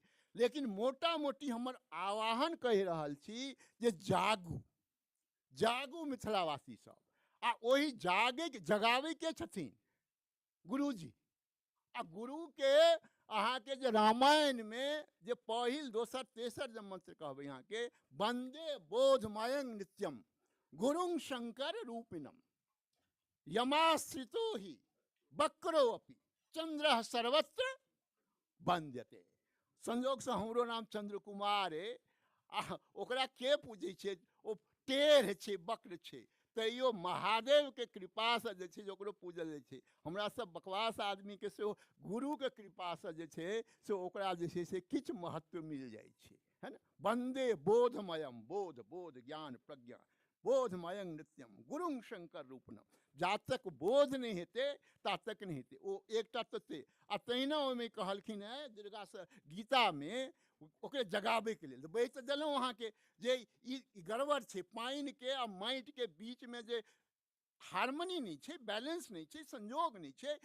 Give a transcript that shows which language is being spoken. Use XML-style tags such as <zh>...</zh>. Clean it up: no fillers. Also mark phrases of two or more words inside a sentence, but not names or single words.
<mai>लेकिन मोटा मोटी हमर आवाहन कहि रहल छी जे जागू, जागू मिथिलावासी सब। आ ओही जागे जगावे के छथिन गुरुजी। आ गुरु के अहाँ के जे रामायण में जे पहिल, दोसर, तेसर जे मंत्र कहबै अहाँ के,</mai> <sa>वंदे बोधमयं नित्यम गुरुं शंकर रूपिणम यमाश्रितो ही वक्रो अपि चंद्र सर्वत्र वंद्यते।</sa> <mai>संयोग से हमरो नाम चंद्र कुमार है। आ ओकरा के पूजे छे, ओ टेढ़ छे, वक्र छे, तैयो महादेव के कृपा से जे छे ओकरो पूजल जाइ छे। हमरा सब बकवास आदमी के से गुरु के कृपा से जे छे से ओकरा जे छे से किछ महत्व मिल जाइ छे, है ना।</mai> <sa>वंदे बोधमयम, बोध बोध ज्ञान प्रज्ञा, बोधमयं नित्यम गुरुं शंकर रूपणम।</sa> <mai>जा तक बोध नहीं हेते ता तक नहीं हेते। ओ एकटा तत्व आ तहिना ओहिमे कहलखिन है दुर्गा से गीता में ओकरे जगाबे के लेल। बहि तऽ देलहुँ अहाँ के जे ई गड़बड़ छै, पानि के आ माटि के बीच में जे हार्मनी नहीं छै, बैलेंस नहीं छै, संयोग नहीं छै।</mai>